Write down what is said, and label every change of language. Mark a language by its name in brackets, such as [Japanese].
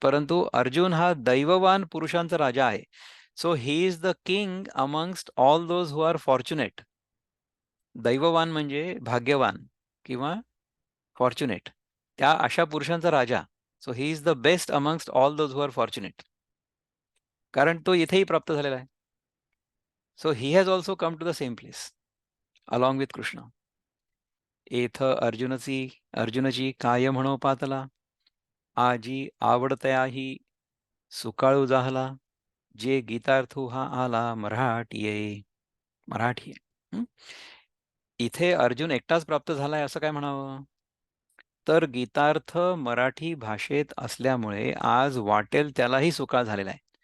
[Marathi] परंतु अर्जुन हा दैववान पुरुषांचा राजा आहे. [English] So he is the king amongst all those who are fortunate. [Marathi] दैववान म्हणजे भाग्यवान किंवा फॉर्च्युनेट. त्या अशा पुरुषांचा राजा. [English] So he is the best amongst all those who are fortunate. [Marathi] कारण तो इथेही प्राप्त झालेला आहे. [English] So he has also come to the same place along with Krishna. [Marathi] एथ अर्जुनची काय म्हणो पातला, आजी आवडतयाही सुकाळू जाहला, जे गीतार्थू हा आला मराठीये. मराठी आहे. इथे अर्जुन एकटाच प्राप्त झालाय असं काय म्हणावं? तर गीतार्थ मराठी भाषेत असल्यामुळे आज वाटेल त्यालाही सुकाळ झालेला आहे.